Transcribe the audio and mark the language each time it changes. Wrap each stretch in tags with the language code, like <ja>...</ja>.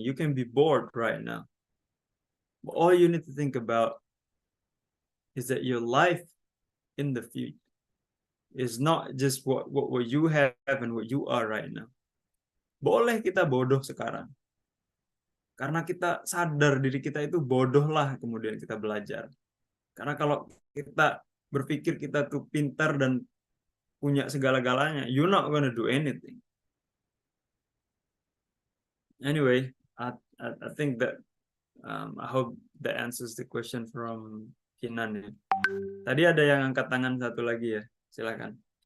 <en>You can be bored right now. But all you need to think about is that your life in the future is not just what you have and what you are right now.</en> <id>Boleh kita bodoh sekarang. Karena kita sadar diri kita itu bodoh lah, kemudian kita belajar. Karena kalau kita berpikir kita tuh pintar dan punya segala-galanya,</id> <en>you're not gonna do anything. Anyway, I think that I hope that answers the question from Kinan ya.</en> <id>Tadi ada yang angkat tangan satu lagi ya, silakan.</id>